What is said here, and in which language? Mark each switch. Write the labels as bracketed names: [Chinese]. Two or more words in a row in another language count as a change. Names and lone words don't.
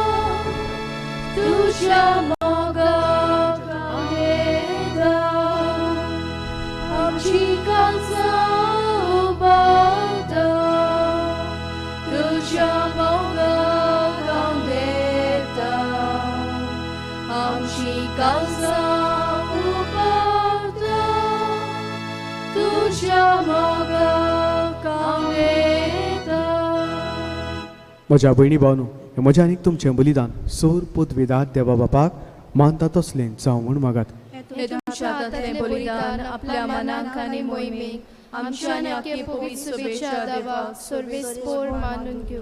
[Konkani] Tuja moga kandeta, Amchi kalsan barta, Tuja moga kandeta, Amchi kalsan barta, Tuja moga kandeta. म्हज्या भयणी भावनो, हें म्हजें आनीक तुमचें बलिदान सोर पूत वेदांत देवा बापाक मानता तसलें जावं म्हूण मागात. हे तुमच्या हातांतलें बलिदान आपल्या मनाक आनी मोहिमेक आमच्या आनी आख्खे पवित्र सभेच्या देवाक सर्वेस्पोर मानून घेवं.